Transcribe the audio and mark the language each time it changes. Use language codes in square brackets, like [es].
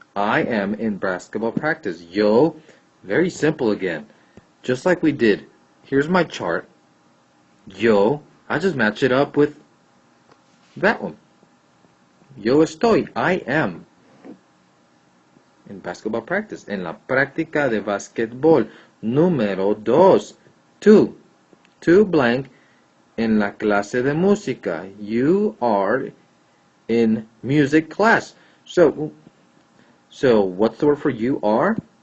[en] I am in basketball practice. Yo, very simple again. Just like we did. Here's my chart. Yo, I just match it up with that one. [es] Yo estoy, [en] I am in basketball practice. [es] En la práctica de basketball. Número dos. [en] Two blank [es] en la clase de música. [en] You are in music class. So what's the word for you are?